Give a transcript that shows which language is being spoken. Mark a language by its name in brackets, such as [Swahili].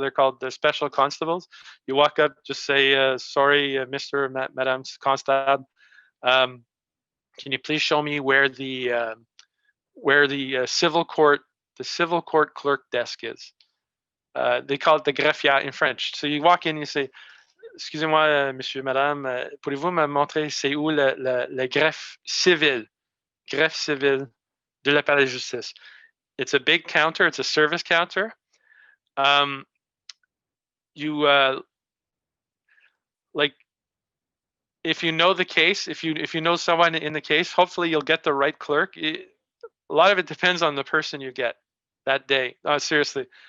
[English] They're called the special constables. You walk up, just say, "Sorry, Mr. Madame Constable. Can you please show me where the civil court clerk desk is?" They call it the greffier in French. So you walk in, you say, [French] "Excusez-moi, monsieur, madame, pouvez-vous me montrer c'est où le greffe civile de la Palais de Justice?" [English] It's a big counter. It's a service counter. You like if you know the case, if you know someone in the case, hopefully you'll get the right clerk. A lot of it depends on the person you get that day. Seriously.